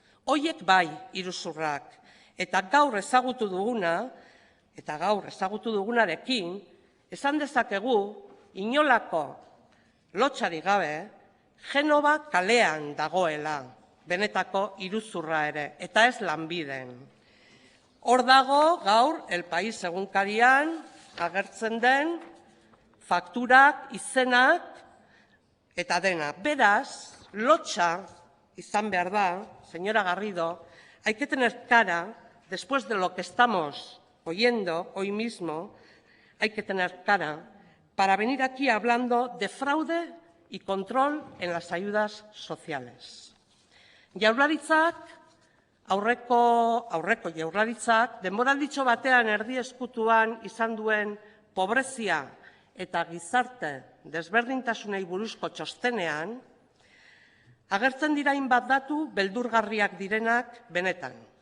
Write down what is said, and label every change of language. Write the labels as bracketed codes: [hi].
[eu] Hoiek bai iruzurrak. Eta gaur ezagutu dugunarekin, esan dezakegu inolako lotsarik gabe, Genova kalean dagoela, benetako iruzurra ere, eta ez Lanbiden. Hor dago gaur El País egunkarian agertzen den fakturak, izenak eta dena. Beraz, lotsa izan behar da, [es] señora Garrido, hay que tener cara, después de lo que estamos oyendo hoy mismo, hay que tener cara para venir aquí hablando de fraude y control en las ayudas sociales. [eu] Aurreko Jaurlaritzak denboralditxo batean erdi ezkutuan izan duen pobrezia eta gizarte desberdintasunei buruzko txostenean agertzen dira hainbat datu beldurgarriak direnak benetan.